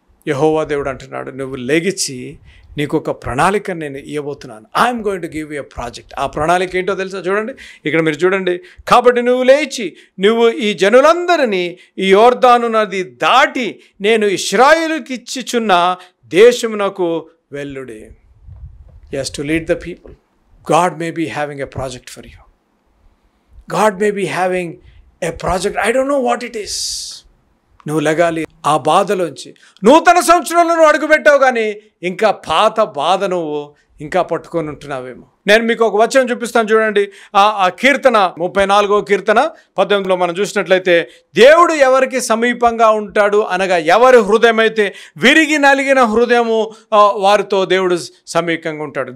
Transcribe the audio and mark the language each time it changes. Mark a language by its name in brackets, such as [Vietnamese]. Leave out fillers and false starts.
[Telugu] యెహోవా దేవుడు అంటున్నాడు, నువ్వు లెగిచి నీకు ఒక ప్రణాళిక నేను ఇవ్వబోతున్నాను. [English] I'm going to give you a project. [Telugu] ఆ ప్రణాళిక ఏంటో తెలుసా? చూడండి, ఇక్కడ మీరు చూడండి. కాబట్టి నువ్వు లేచి నువ్వు ఈ జనులందరినీ ఈ యోర్దాను నది దాటి నేను ఇశ్రాయేలుకి ఇచ్చిచున్న దేశమునకు వెళ్ళుడి. [English] yes, to lead the people. God may be having a project for you. God may be having a project. I don't know what it is. [Telugu] నువ్వు లెగాలి ఆ బాధలోంచి. నూతన సంవత్సరంలో నువ్వు అడుగుపెట్టావు, కానీ ఇంకా పాత బాధ నువ్వు ఇంకా పట్టుకొని ఉంటున్నావేమో. నేను మీకు ఒక వచనం చూపిస్తాను చూడండి. ఆ కీర్తన 34వ కీర్తన 18లో మనం చూసినట్లయితే, దేవుడు ఎవరికి సమీపంగా ఉంటాడు అనగా ఎవరి హృదయం అయితే విరిగి నలిగిన హృదయము వారితో దేవుడు సమీపంగా ఉంటాడు.